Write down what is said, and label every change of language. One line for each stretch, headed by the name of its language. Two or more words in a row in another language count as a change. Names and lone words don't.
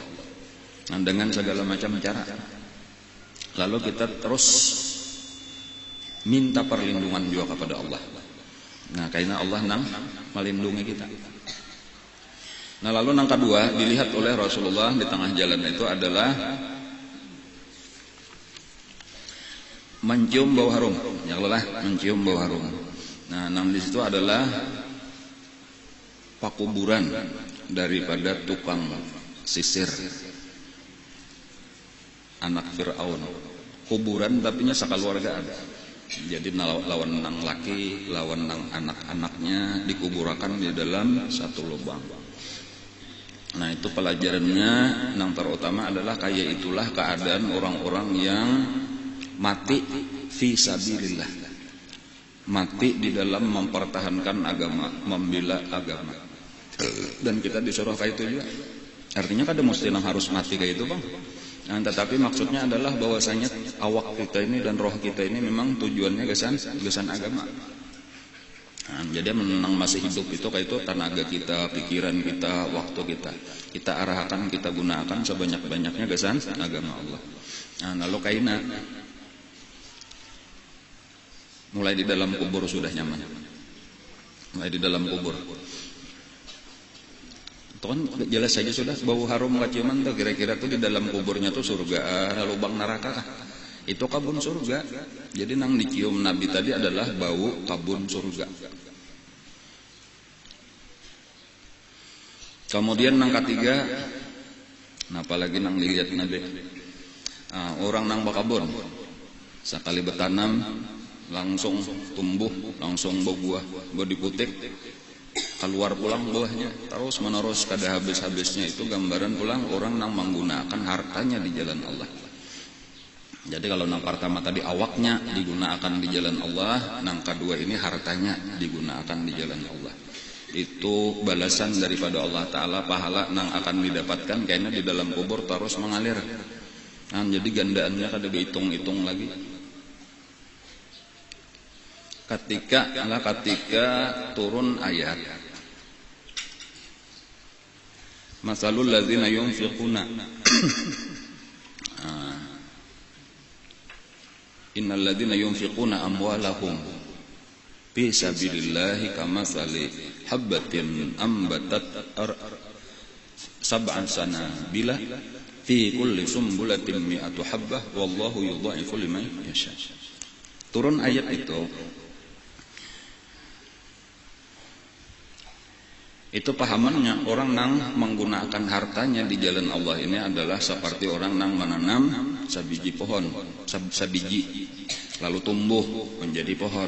Indonesian: Nah, dengan segala macam cara. Lalu kita terus minta perlindungan juga kepada Allah. Nah, karena Allah nang melindungi kita. Nah, lalu yang kedua dilihat oleh Rasulullah di tengah jalan itu adalah mencium bau harum. Ya Allah, mencium bau harum. Nah, di situ adalah pakuburan daripada tukang sisir anak Fir'aun.
Banjar: Kuburan tapi nya sakaluarga ada. Jadi lawan nang laki, lawan nang anak-anaknya dikuburkan di dalam satu lubang.
Indonesian: Nah, itu pelajarannya yang terutama adalah kayak itulah keadaan orang-orang yang mati
Arabic: في سبيل الله.
Indonesian: Mati di dalam mempertahankan agama, membela agama. Dan kita disuruh kayak itu juga. Artinya kada mesti nang harus mati kayak itu, Bang. Nah, tetapi maksudnya adalah bahwasanya awak kita ini dan roh kita ini memang tujuannya gesan agama. Nah, jadi menang masih hidup itu kayak itu tenaga kita, pikiran kita, waktu kita arahkan, kita gunakan sebanyak-banyaknya gesan agama Allah. Nah, lalu kaina mulai di dalam kubur sudah nyaman. Mulai di dalam kubur. Itu kan jelas saja sudah bau harum kaciuman tuh, kira-kira tuh di dalam kuburnya tuh surga, lubang neraka kah? Itu kabun surga. Jadi nang dicium Nabi tadi adalah bau kabun surga. Kemudian nang ketiga, nah apalagi nang dilihat Nabi, orang nang bakabun, sekali bertanam langsung tumbuh, langsung berbuah, diputik, keluar pulang buahnya, terus menerus kada habis-habisnya. Itu gambaran pulang orang yang menggunakan hartanya di jalan Allah. Jadi kalau yang pertama tadi awaknya digunakan di jalan Allah, yang kedua ini hartanya digunakan di jalan Allah. Itu balasan daripada Allah Ta'ala, pahala yang akan didapatkan karena di dalam kubur terus mengalir. Nah, jadi gandaannya kada dihitung-hitung lagi. Ketika turun ayat
Arabic: مثل الذين ينفقون إن الذين ينفقون أموالهم في سبيل الله كمثل حبة أنبتت سبع سنابل في كل سنبلة مائة حبة والله يضاعف لمن يشاء.
Indonesian: Turun ayat itu pahamannya orang yang menggunakan hartanya di jalan Allah ini adalah seperti orang yang menanam sabiji pohon, sabiji lalu tumbuh menjadi pohon.